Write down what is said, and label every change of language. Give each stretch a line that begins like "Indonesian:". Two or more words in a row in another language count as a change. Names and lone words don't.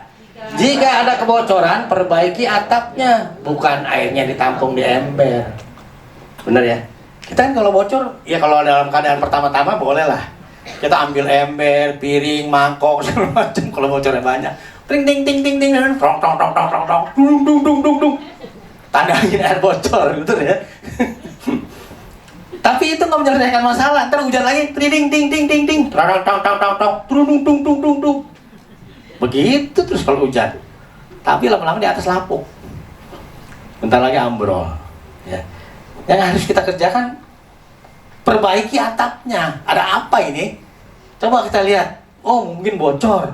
Indonesian: Jika ada kebocoran, perbaiki atapnya, bukan airnya ditampung di ember. Benar ya? Kita kan kalau bocor, ya kalau dalam keadaan pertama-tama bolehlah. Kita ambil ember, piring, mangkok, segala macam. Kalau bocornya banyak, ting ting ting ting ting, tong tong tong tong tong tong, dung dung dung dung dung. Tandangin air bocor, betul ya? Tapi itu nggak menyelesaikan masalah. Ntar hujan lagi, ting ting ting ting ting, tong tong tong tong tong, dung dung dung dung dung. Begitu terus kalau hujan. Tapi lama-lama di atas lapuk. Bentar lagi ambrol. Ya. Yang harus kita kerjakan, perbaiki atapnya. Ada apa ini? Coba kita lihat. Oh, mungkin bocor.